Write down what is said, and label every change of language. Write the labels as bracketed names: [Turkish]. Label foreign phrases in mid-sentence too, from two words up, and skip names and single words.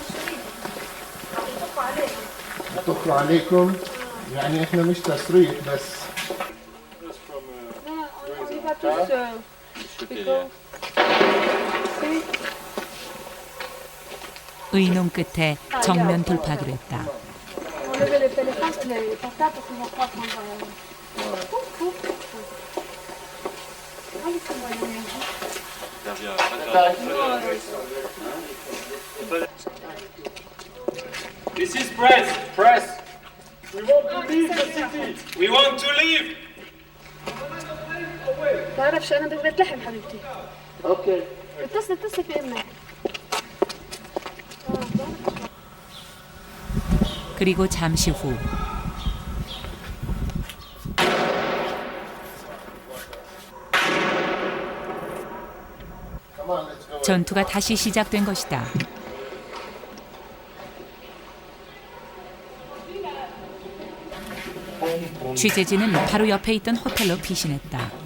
[Korean] 의논 끝에 정면 돌파하기로 했다. [English] This is press. Press. We want to leave the city. We want to leave. [Arabic] بعرفش انا بدي لحم حبيبتي. [English] Okay. [Arabic] اتصل في امك. [Korean] 그리고 잠시 후 전투가 다시 시작된 것이다. 취재진은 바로 옆에 있던 호텔로 피신했다.